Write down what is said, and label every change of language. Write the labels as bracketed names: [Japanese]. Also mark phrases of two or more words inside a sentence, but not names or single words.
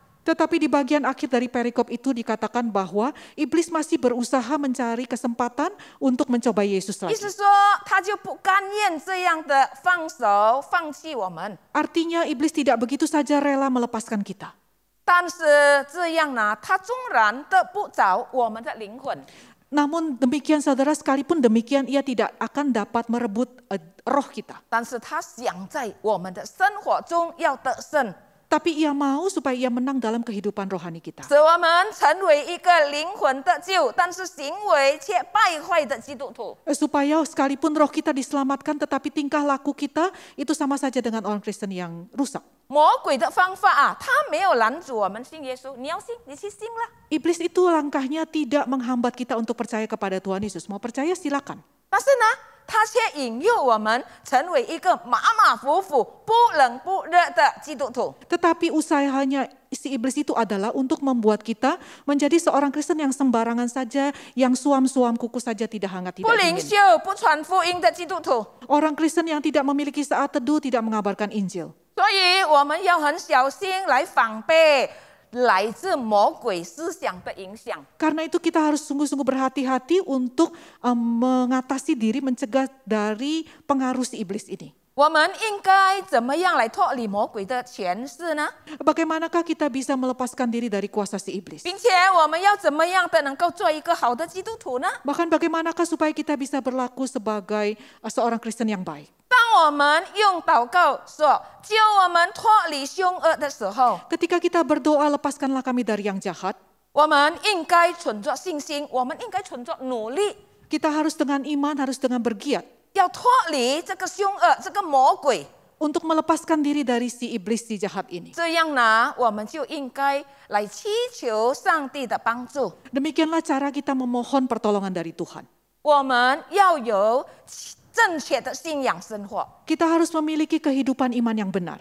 [Indonesian] Tetapi di bagian akhir dari perikop itu dikatakan bahwa iblis masih berusaha mencari kesempatan untuk mencoba Yesus [Chinese] 意 [Indonesian] lagi. [Chinese] 思说他就不甘愿这样的放手放弃我们。 [Indonesian] Artinya iblis tidak begitu saja rela melepaskan kita. [Chinese] 但是这样呢，他纵然得不着我们的灵魂， [Indonesian] Namun demikian saudara, sekalipun demikian ia tidak akan dapat merebut roh kita. [Chinese] 但是他想在我们的生活中要得胜， [Indonesian] Tapi ia mau supaya ia menang dalam kehidupan rohani kita. [Chinese] 使我们成为一个灵魂得救，但是行为却败坏的基督徒。 [Indonesian] Supaya sekalipun roh kita diselamatkan tetapi tingkah laku kita itu sama saja dengan orang Kristen yang rusak. [Chinese] 魔鬼的方法啊，他没有拦阻我们信耶稣，你要信你去信啦。 [Indonesian] Iblis itu langkahnya tidak menghambat kita untuk percaya kepada Tuhan Yesus. Mau percaya silakan. [Chinese] 但是呢，他却引诱我们成为一个马马虎虎、不冷不热的基督徒。 [Indonesian] Tetapi usahanya si iblis itu adalah untuk membuat kita menjadi seorang Kristen yang sembarangan saja, yang suam-suam kuku saja tidak hangat, [Chinese] 不 [Indonesian] tidak [Chinese] 灵 [Indonesian] dingin. [Chinese] 修、不传福音的基督徒。 [Indonesian] Orang Kristen yang tidak memiliki saat teduh, tidak mengabarkan Injil. [Chinese] 所以我们要很小心来防备来自魔鬼思想的影响。 [Indonesian] Karena itu kita harus sungguh-sungguh berhati-hati untuk mengatasi diri, mencegah dari pengaruh si iblis ini. [Chinese] 我们应该怎么样来脱离魔鬼的权势呢？ [Indonesian] Bagaimanakah kita bisa melepaskan diri dari kuasa si iblis? [Chinese] 并且我们要怎么样的能够做一个好的基督徒呢？ [Indonesian] Bahkan bagaimanakah supaya kita bisa berlaku sebagai seorang Kristen yang baik? [Chinese] 当我们用祷告说救我们脱离凶恶的时候， [Indonesian] Ketika kita berdoa, lepaskanlah kami dari yang jahat. [Chinese] 我们应该存着信心，我们应该存着努力， [Indonesian] Kita harus dengan iman, harus dengan bergiat [Chinese] 要脱离这个凶恶、这个魔鬼。 [Indonesian] untuk melepaskan diri dari si iblis si jahat ini. [Chinese] 这样呢，我们就应该来祈求上帝的帮助。 [Indonesian] Demikianlah cara kita memohon pertolongan dari Tuhan. [Chinese] 我们要有正确的信仰生活， [Indonesian] Kita harus memiliki kehidupan iman yang benar.